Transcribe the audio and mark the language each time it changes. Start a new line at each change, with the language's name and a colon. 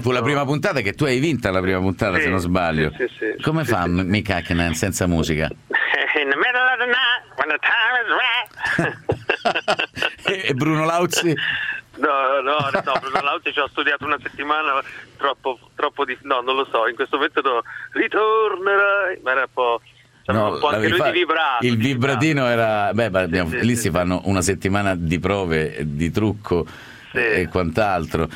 Italian: fu la prima puntata, che tu hai vinta la prima puntata, sì, se non sbaglio. Sì, sì, come sì, fa sì. Mick Hacknall senza musica?
English: In the middle of the night when the time is right.
Italian: E Bruno Lauzi? No, Bruno Lauzi ci ho studiato una settimana, troppo di... No, non lo so, in questo momento do... Ritornerai... Ma era un po'... Anche lui di vibrato. Il vibratino era... Si fanno una settimana di prove, di trucco, sì, e quant'altro.